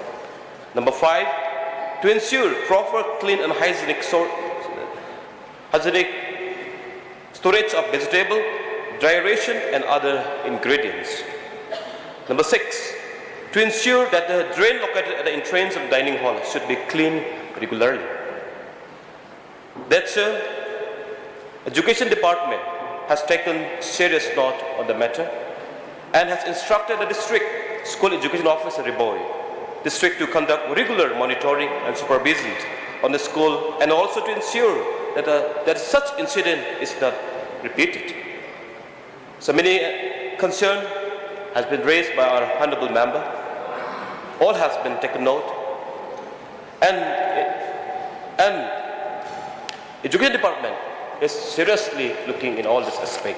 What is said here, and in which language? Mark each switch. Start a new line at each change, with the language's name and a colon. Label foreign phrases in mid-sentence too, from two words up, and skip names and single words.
English: Number five, to ensure proper clean and hygienic storage of vegetable, dry ration, and other ingredients. Number six, to ensure that the drain located at the entrance of the dining hall should be cleaned regularly. That sir, Education Department has taken serious note on the matter and has instructed the district school education officer Riboy district to conduct regular monitoring and supervision on the school and also to ensure that such incident is not repeated. So many concern has been raised by our honorable member. All has been taken note, and Education Department is seriously looking in all this aspect.